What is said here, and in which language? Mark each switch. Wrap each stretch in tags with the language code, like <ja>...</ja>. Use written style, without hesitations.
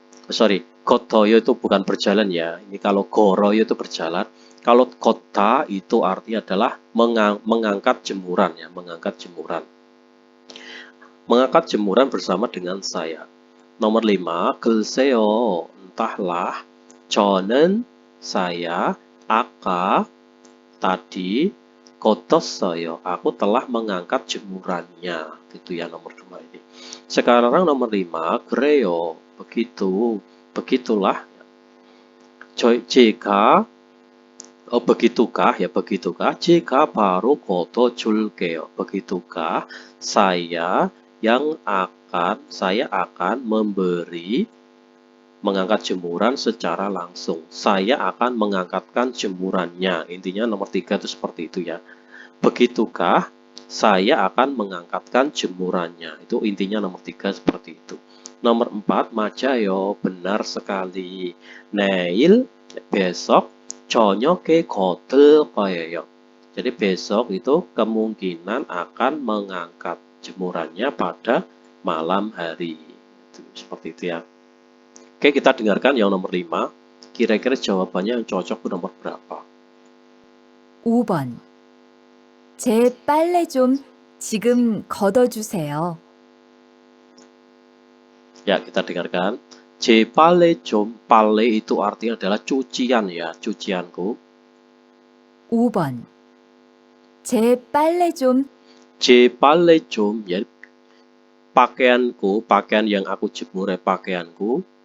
<id>Sorry, 걷어요 itu bukan berjalan ya. Ini kalau 걸어요 itu berjalan. Kalau 걷다 itu artinya adalah mengangkat jemuran ya, mengangkat jemuran. Mengangkat jemuran bersama dengan saya. Nomor 5, 글쎄요, entahlah.</id> <ko>저는 saya, 아까, tadi, 걷었어요.</ko> <id>Aku telah mengangkat jemurannya. Gitu ya nomor 2 ini. Sekarang nomor 5, 그래요, begitu, begitulah. 제가 begitukah ya, begitukah?</id> <ko>제가 바로 걷어줄게요. Begitukah?</ko> <id>Saya akan memberi mengangkat jemuran secara langsung. Saya akan mengangkatkan jemurannya. Intinya nomor 3 itu seperti itu ya. Begitukah? Saya akan mengangkatkan jemurannya. Itu intinya nomor 3 seperti itu. Nomor 4, 맞아요. Benar sekali.</id> <ko>내일, besok, 저녁에 걷을 거예요.</ko> <id>Jadi besok itu kemungkinan akan mengangkat jemurannya pada malam hari. Seperti itu ya. Oke, kita dengarkan yang nomor 5. Kira-kira jawabannya yang cocok itu nomor berapa?</id> <ko>5번. 제 빨래 좀 지금 걷어주세요.</ko> <id>Ya, kita dengarkan.</id> <ko>제 빨래 좀,</ko> <id>빨래 itu artinya adalah cucian ya, cucianku.</id> <ko>5번. 제 빨래 좀 제 빨래 좀,</ko> <id>ya, pakaianku, pakaian yang aku jemur ya, pakaianku.</id>